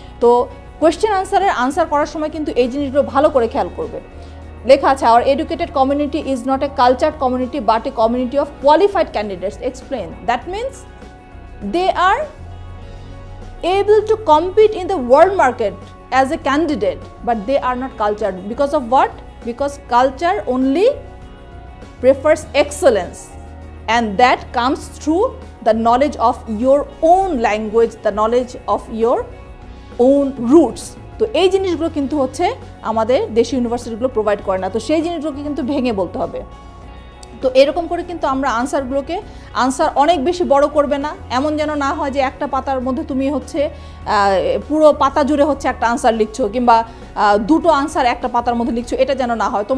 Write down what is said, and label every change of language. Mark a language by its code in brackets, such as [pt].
[bn] তো question answer করার সময় কিন্তু এই জিনিসগুলো ভালো করে খেয়াল করবে। লেখা আছে [en] Our educated community is not a cultured community but a community of qualified candidates, explain, that means they are able to compete in the world market as a candidate, but they are not cultured. Because of what? Because culture only prefers excellence, and that comes through the knowledge of your own language, the knowledge of your own roots. [bn] তো এই জিনিসগুলো কিন্তু হচ্ছে আমাদের দেশীয় ইউনিভার্সিটিগুলো provide করে না, তো সেই জিনিসগুলোকে কিন্তু ভেঙে বলতে হবে। তো এরকম করে কিন্তু আমরা আনসার অনেক বেশি বড় করবে না, এমন যেন না হয় যে একটা পাতার মধ্যে তুমি হচ্ছে পুরো পাতা জুড়ে হচ্ছে একটা আনসার লিখছো, কিংবা দুটো আনসার একটা পাতার মধ্যে লিখছো, এটা যেন না হয়।